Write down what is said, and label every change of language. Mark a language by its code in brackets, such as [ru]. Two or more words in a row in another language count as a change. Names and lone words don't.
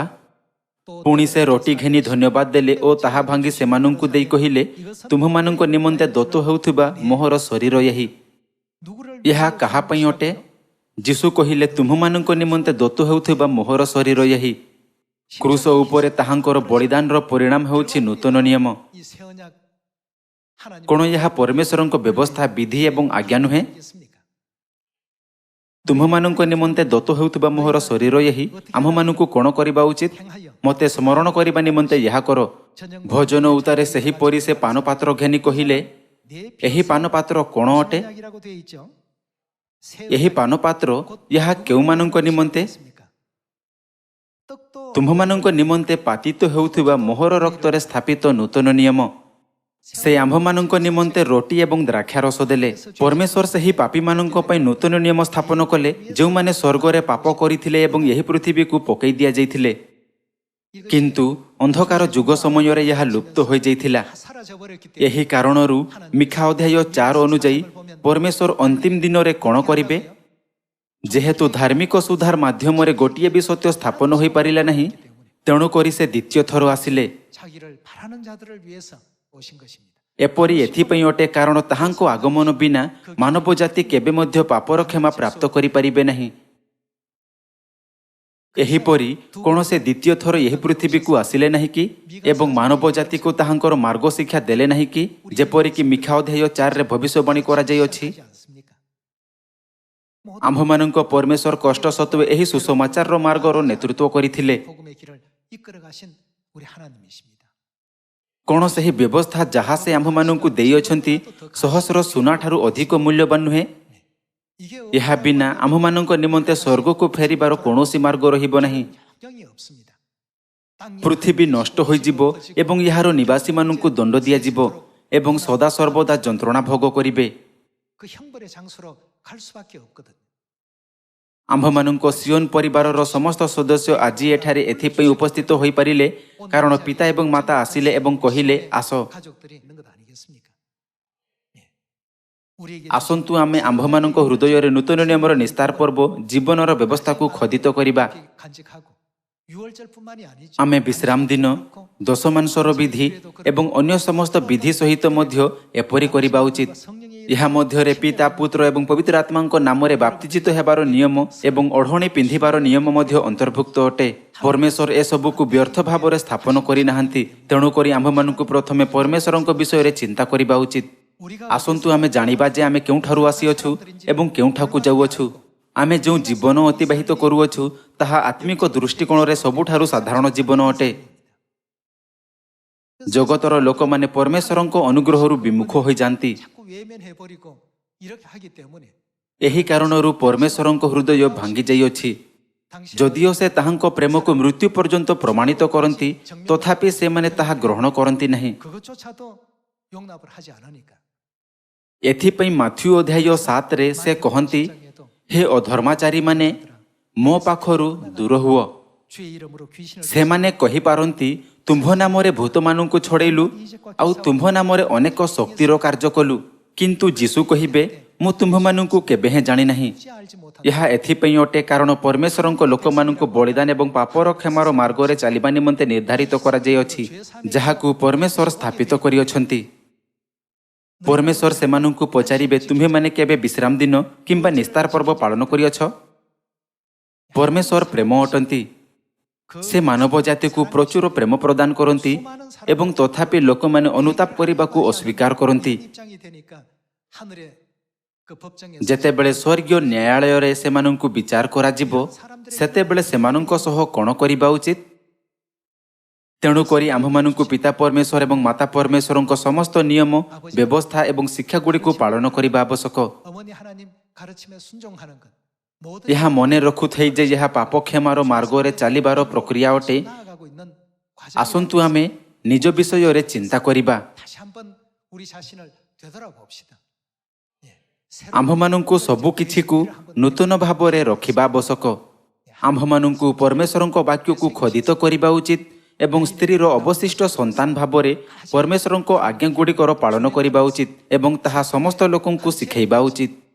[or] ପୁଣି ସେ ରୋଟି ଘେନି ଧନ୍ୟବାଦ ଦେଲେ ଓ ତାହା ଭାଙ୍ଗି ସେମାନଙ୍କୁ ଦେଇ କହିଲେ, ତୁମ୍ଭମାନଙ୍କ ନିମନ୍ତେ ଦତ୍ତ ହେଉଥିବା ମୋହର ଶରୀର ଏହି। [ko] 누구를 [or] ଏହା କାହା ପାଇଁ ଅଟେ? ଯୀଶୁ କହିଲେ, ତୁମ୍ଭମାନଙ୍କ ନିମନ୍ତେ ଦତ୍ତ ହେଉଥିବା ମୋହର ଶରୀର ଏହି। କ୍ରୁଶ ଉପରେ ତାହାଙ୍କର ବଳିଦାନର ପରିଣାମ ହେଉଛି ନୂତନ ନିୟମ। 이 새 언약 하나님 କ'ଣ ଏହା ପରମେଶ୍ୱରଙ୍କ ବ୍ୟବସ୍ଥା, ବିଧି ଏବଂ ଆଜ୍ଞା ନୁହେଁ? ତୁମ୍ଭମାନଙ୍କ ନିମନ୍ତେ ଦତ୍ତ ହେଉଥିବା ମୋହର ଶରୀର ଏହି। ଆମ୍ଭମାନଙ୍କୁ କ'ଣ କରିବା ଉଚିତ? ମୋତେ ସ୍ମରଣ କରିବା ନିମନ୍ତେ ଏହା କର। ଭୋଜନ ଉତ୍ତାରେ ସେହିପରି ସେ ପାନପାତ୍ର ଘେନି କହିଲେ, ଏହି ପାନପାତ୍ର କ'ଣ ଅଟେ? [ko] 언약이라고 되어 있죠. 새 [or] ଏହି ପାନପାତ୍ର ଏହା କେଉଁମାନଙ୍କ ନିମନ୍ତେ? [ko] 떡도 [or] ତୁମ୍ଭମାନଙ୍କ ନିମନ୍ତେ ପାତିତ ହେଉଥିବା ମୋହର ରକ୍ତରେ ସ୍ଥାପିତ ନୂତନ ନିୟମ। ସେ ଆମ୍ଭମାନଙ୍କ ନିମନ୍ତେ ରୋଟି ଏବଂ ଦ୍ରାକ୍ଷାରସ ଦେଲେ। ପରମେଶ୍ୱର ସେହି ପାପୀମାନଙ୍କ ପାଇଁ ନୂତନ ନିୟମ ସ୍ଥାପନ କଲେ ଯେଉଁମାନେ ସ୍ୱର୍ଗରେ ପାପ କରିଥିଲେ ଏବଂ ଏହି ପୃଥିବୀକୁ ପକାଇ ଦିଆଯାଇଥିଲେ। କିନ୍ତୁ ଅନ୍ଧକାର ଯୁଗ ସମୟରେ ଏହା ଲୁପ୍ତ ହୋଇଯାଇଥିଲା। [ko] 사라져 버렸기 때문에 [or] ଏହି କାରଣରୁ ମିଖା ଅଧ୍ୟାୟ 4 ଅନୁଯାୟୀ ପରମେଶ୍ୱର ଅନ୍ତିମ ଦିନରେ କ'ଣ କରିବେ? ଯେହେତୁ ଧାର୍ମିକ ସୁଧାର ମାଧ୍ୟମରେ ଗୋଟିଏ ବି ସତ୍ୟ ସ୍ଥାପନ ହୋଇପାରିଲା ନାହିଁ, ତେଣୁକରି ସେ ଦ୍ୱିତୀୟ ଥର ଆସିଲେ। [ko] 자기를 바라는 자들을 위해서 오신 것입니다. [or] ଏପରି ଏଥିପାଇଁ ଅଟେ କାରଣ ତାହାଙ୍କ ଆଗମନ ବିନା ମାନବ ଜାତି କେବେ ମଧ୍ୟ ପାପର କ୍ଷମା ପ୍ରାପ୍ତ କରିପାରିବେ ନାହିଁ। ଏହିପରି କ'ଣ ସେ ଦ୍ୱିତୀୟ ଥର ଏହି ପୃଥିବୀକୁ ଆସିଲେ ନାହିଁ କି ଏବଂ ମାନବ ଜାତିକୁ ତାହାଙ୍କର ମାର୍ଗ ଶିକ୍ଷା ଦେଲେ ନାହିଁ କି? ଯେପରିକି ମିଖା ଅଧ୍ୟାୟ 4ରେ ଭବିଷ୍ୟବାଣୀ କରାଯାଇଅଛି, [ko] 하지 않습니까? [or] ଆମ୍ଭମାନଙ୍କ ପରମେଶ୍ୱର କଷ୍ଟ ସତ୍ତ୍ୱେ ଏହି ସୁସମାଚାରର ମାର୍ଗର ନେତୃତ୍ୱ କରିଥିଲେ। [ko] 복음의 길을 이끌어 가신 우리 하나님이십니다. [or] କ'ଣ ସେହି ବ୍ୟବସ୍ଥା ଯାହା ସେ ଆମ୍ଭମାନଙ୍କୁ ଦେଇଅଛନ୍ତି ସହସ୍ର ସୁନାଠାରୁ ଅଧିକ ମୂଲ୍ୟବାନ ନୁହେଁ? [ko] 이게 [or] ଏହା ବିନା ଆମ୍ଭମାନଙ୍କ ନିମନ୍ତେ ସ୍ୱର୍ଗକୁ ଫେରିବାର କୌଣସି ମାର୍ଗ ରହିବ ନାହିଁ। [ko] 영이 없습니다. 땅이 [or] ପୃଥିବୀ ନଷ୍ଟ ହୋଇଯିବ ଏବଂ ଏହାର ନିବାସୀମାନଙ୍କୁ ଦଣ୍ଡ ଦିଆଯିବ ଏବଂ ସଦାସର୍ବଦା ଯନ୍ତ୍ରଣା ଭୋଗ କରିବେ। [ko] 그 형벌의 장소로 갈 수밖에 없거든요. [or] ଆମ୍ଭମାନଙ୍କ ସିଓନ ପରିବାରର ସମସ୍ତ ସଦସ୍ୟ ଆଜି ଏଠାରେ ଏଥିପାଇଁ ଉପସ୍ଥିତ ହୋଇପାରିଲେ କାରଣ ପିତା ଏବଂ ମାତା ଆସିଲେ ଏବଂ କହିଲେ, ଆସ [ko] 가족들이 있는 것 아니겠습니까? 예. 우리에게 [or] ଆସନ୍ତୁ ଆମେ ଆମ୍ଭମାନଙ୍କ ହୃଦୟରେ ନୂତନ ନିୟମର ନିସ୍ତାର ପର୍ବ ଜୀବନର ବ୍ୟବସ୍ଥାକୁ ଖୋଦିତ କରିବା। [ko] 간직하고 유월절뿐만이 아니죠. [or] ଆମେ ବିଶ୍ରାମ ଦିନ, ଦଶମାଂସର ବିଧି ଏବଂ ଅନ୍ୟ ସମସ୍ତ ବିଧି ସହିତ ମଧ୍ୟ ଏପରି କରିବା ଉଚିତ। ଏହା ମଧ୍ୟରେ ପିତା, ପୁତ୍ର ଏବଂ ପବିତ୍ର ଆତ୍ମାଙ୍କ ନାମରେ ବାପ୍ତିଜିତ ହେବାର ନିୟମ ଏବଂ ଓଢ଼ଣୀ ପିନ୍ଧିବାର ନିୟମ ମଧ୍ୟ ଅନ୍ତର୍ଭୁକ୍ତ ଅଟେ। ପରମେଶ୍ୱର ଏସବୁକୁ ବ୍ୟର୍ଥ ଭାବରେ ସ୍ଥାପନ କରିନାହାନ୍ତି। ତେଣୁକରି ଆମ୍ଭମାନଙ୍କୁ ପ୍ରଥମେ ପରମେଶ୍ୱରଙ୍କ ବିଷୟରେ ଚିନ୍ତା କରିବା ଉଚିତ। ଆସନ୍ତୁ ଆମେ ଜାଣିବା ଯେ ଆମେ କେଉଁଠାରୁ ଆସିଅଛୁ ଏବଂ କେଉଁଠାକୁ ଯାଉଅଛୁ। ଆମେ ଯେଉଁ ଜୀବନ ଅତିବାହିତ କରୁଅଛୁ ତାହା ଆତ୍ମିକ ଦୃଷ୍ଟିକୋଣରେ ସବୁଠାରୁ ସାଧାରଣ ଜୀବନ ଅଟେ। ଜଗତର ଲୋକମାନେ ପରମେଶ୍ୱରଙ୍କ ଅନୁଗ୍ରହରୁ ବିମୁଖ ହୋଇଯାନ୍ତି। [ko] 자꾸 외면해 버리고 이렇게 하기 때문에 [or] ଏହି କାରଣରୁ ପରମେଶ୍ୱରଙ୍କ ହୃଦୟ ଭାଙ୍ଗି ଯାଇଅଛି। ଯଦିଓ ସେ ତାହାଙ୍କ ପ୍ରେମକୁ ମୃତ୍ୟୁ ପର୍ଯ୍ୟନ୍ତ ପ୍ରମାଣିତ କରନ୍ତି ତଥାପି ସେମାନେ ତାହା ଗ୍ରହଣ କରନ୍ତି ନାହିଁ। [ko] 그것조차도 용납을 하지 않으니까 [or] ଏଥିପାଇଁ ମାଥ୍ୟୁ ଅଧ୍ୟାୟ 7ରେ ସେ କହନ୍ତି, ହେ ଅଧର୍ମାଚାରୀମାନେ ମୋ ପାଖରୁ ଦୂର ହୁଅ। [ko] 주의 이름으로 귀신을 [or] ସେମାନେ କହିପାରନ୍ତି, ତୁମ୍ଭ ନାମରେ ଭୂତମାନଙ୍କୁ ଛଡ଼େଇଲୁ ଆଉ ତୁମ୍ଭ ନାମରେ ଅନେକ ଶକ୍ତିର କାର୍ଯ୍ୟ କଲୁ। କିନ୍ତୁ ଯୀଶୁ କହିବେ, ମୁଁ ତୁମ୍ଭମାନଙ୍କୁ କେବେ ହେଁ ଜାଣିନାହିଁ। [ko] 굳이 알지 못한 [or] ଏହା ଏଥିପାଇଁ ଅଟେ କାରଣ ପରମେଶ୍ୱରଙ୍କ ଲୋକମାନଙ୍କୁ ବଳିଦାନ ଏବଂ ପାପର କ୍ଷମାର ମାର୍ଗରେ ଚାଲିବା ନିମନ୍ତେ ନିର୍ଦ୍ଧାରିତ କରାଯାଇଅଛି, ଯାହାକୁ ପରମେଶ୍ୱର ସ୍ଥାପିତ କରିଅଛନ୍ତି। ପରମେଶ୍ୱର ସେମାନଙ୍କୁ ପଚାରିବେ, ତୁମ୍ଭେମାନେ କେବେ ବିଶ୍ରାମ ଦିନ କିମ୍ବା ନିସ୍ତାର ପର୍ବ ପାଳନ କରିଅଛ? ପରମେଶ୍ୱର ପ୍ରେମ ଅଟନ୍ତି। ସେ ମାନବ ଜାତିକୁ ପ୍ରଚୁର ପ୍ରେମ ପ୍ରଦାନ କରନ୍ତି ଏବଂ ତଥାପି ଲୋକମାନେ ଅନୁତାପ କରିବାକୁ ଅସ୍ୱୀକାର କରନ୍ତି। [ko] 입장이 되니까 하늘의 그 법정에 [or] ଯେତେବେଳେ ସ୍ୱର୍ଗୀୟ ନ୍ୟାୟାଳୟରେ ସେମାନଙ୍କୁ ବିଚାର କରାଯିବ ସେତେବେଳେ ସେମାନଙ୍କ ସହ କ'ଣ କରିବା ଉଚିତ? ତେଣୁକରି ଆମ୍ଭମାନଙ୍କୁ ପିତା ପରମେଶ୍ୱର ଏବଂ ମାତା ପରମେଶ୍ୱରଙ୍କ ସମସ୍ତ ନିୟମ, ବ୍ୟବସ୍ଥା ଏବଂ ଶିକ୍ଷାଗୁଡ଼ିକୁ ପାଳନ କରିବା ଆବଶ୍ୟକ। [ko] 어머니 하나님 가르침에 순종하는 것 모든 [or] ଏହା ମନେ ରଖୁଥାଇ ଯେ ଏହା ପାପ କ୍ଷମାର ମାର୍ଗରେ ଚାଲିବାର ପ୍ରକ୍ରିୟା ଅଟେ। [ko] 나아가고 있는 [or] ଆସନ୍ତୁ ଆମେ ନିଜ ବିଷୟରେ ଚିନ୍ତା କରିବା। [ko] 다시 한번 우리 자신을 되돌아봅시다. 예. [or] ଆମ୍ଭମାନଙ୍କୁ ସବୁ କିଛିକୁ ନୂତନ ଭାବରେ ରଖିବା ଆବଶ୍ୟକ। ଆମ୍ଭମାନଙ୍କୁ ପରମେଶ୍ୱରଙ୍କ ବାକ୍ୟକୁ ଖୋଦିତ କରିବା ଉଚିତ ଏବଂ ସ୍ତ୍ରୀର ଅବଶିଷ୍ଟ ସନ୍ତାନ ଭାବରେ ପରମେଶ୍ୱରଙ୍କ ଆଜ୍ଞାଗୁଡ଼ିକର ପାଳନ କରିବା ଉଚିତ ଏବଂ ତାହା ସମସ୍ତ ଲୋକଙ୍କୁ ଶିଖାଇବା ଉଚିତ।